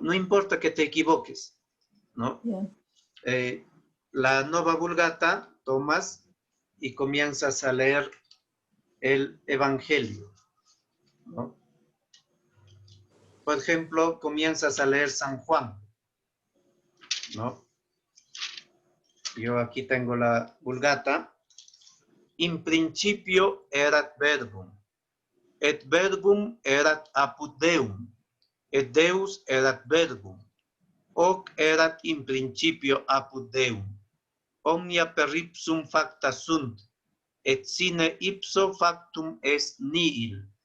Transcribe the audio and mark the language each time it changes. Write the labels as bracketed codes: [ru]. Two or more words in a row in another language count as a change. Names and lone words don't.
[es] No importa que te equivoques, ¿no? La Nova Vulgata tomas y comienzas a leer el Evangelio, ¿no? Por ejemplo, comienzas a leer San Juan, ¿no? Yo aquí tengo la Vulgata. [la] In principio erat verbum, et verbum erat apud Deum, et Deus erat verbum, hoc erat in principio apud Deum. Omnia per ipsum facta sunt, et sine ipso factum est nihil.